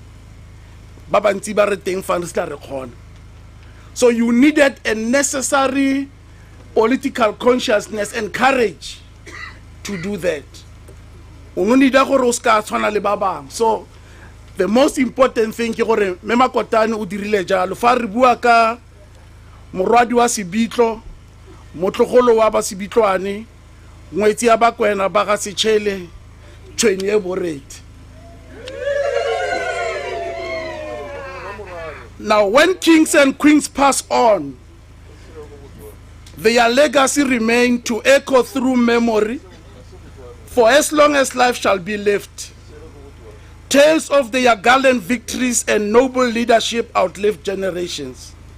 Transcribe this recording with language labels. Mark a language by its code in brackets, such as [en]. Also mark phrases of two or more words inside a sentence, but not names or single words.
[en] So you needed a necessary political consciousness and courage to do that. So the most important thing [tn] ke gore Mema Kotane o dirile jalo fa re bua ka morwadi wa Sebitlo motlogolo wa ba Sebitlwane ngwetsi ya bakwena ba ga Setšhele tshweni e borete. [en] Now when kings and queens pass on, their legacy remain to echo through memory for as long as life shall be left. Tales of their gallant victories and noble leadership outlive generations.